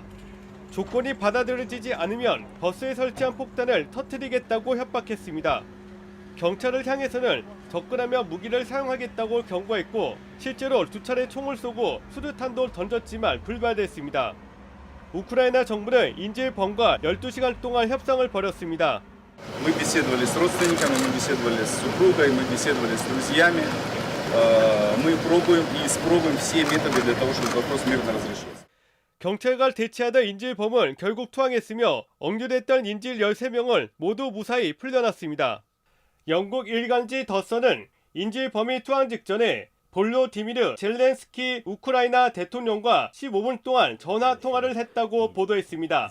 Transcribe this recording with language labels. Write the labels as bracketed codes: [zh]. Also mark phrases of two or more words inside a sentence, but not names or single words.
[ko] 조건이 받아들여지지 않으면 버스에 설치한 폭탄을 터뜨리겠다고 협박했습니다. 경찰을 향해서는 접근하면 무기를 사용하겠다고 경고했고 실제로 2차례 총을 쏘고 수류탄도 던졌지만 불발됐습니다. 우크라이나 정부는 인질범과 12시간 동안 협상을 벌였습니다. [ru] Мы беседовали с родственниками, мы беседовали с супругой, мы беседовали с друзьями. Мы пробуем и испробуем все методы для того, чтобы вопрос мирно разрешился. [ko] 경찰과 대치하던 인질범은 결국 투항했으며 억류됐던 인질 13명을 모두 무사히 풀려났습니다. 영국 일간지 더선은 인질범이 투항 직전에 볼로디미르 젤렌스키 우크라이나 대통령과 15분 동안 전화 통화를 했다고 보도했습니다.